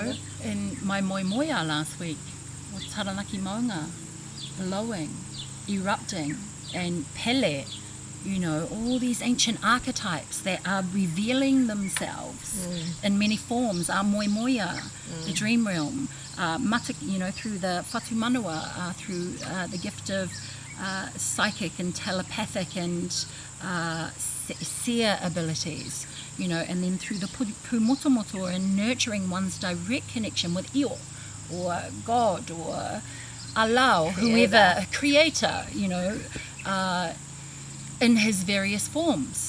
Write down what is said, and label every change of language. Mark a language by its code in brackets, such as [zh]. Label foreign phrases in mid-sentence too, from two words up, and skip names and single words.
[en] know, in my moimoia last week was Taranaki Maunga, blowing, erupting, and Pele, you know, all these ancient archetypes that are revealing themselves in many forms. Our moimoia, the dream realm, you know, through the [mi] whatu manua, [en] through the gift of psychic and telepathic and seer abilities, you know, and then through the pumotomoto and nurturing one's direct connection with Io, or God, or Allah, or whoever, creator, you know, in his various forms.